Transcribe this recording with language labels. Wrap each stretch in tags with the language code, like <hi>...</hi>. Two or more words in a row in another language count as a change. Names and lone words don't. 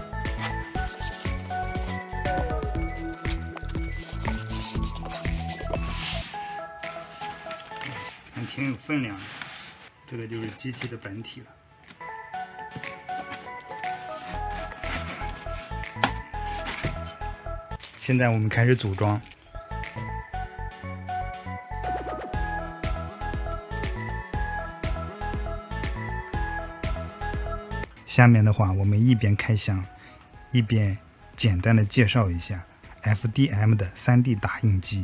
<zh>还挺有分量的。这个就是机器的本体了。现在我们开始組裝。下面的話，我們一邊開箱，一邊簡單的介紹一下 FDM 的 3D 打印機。</zh>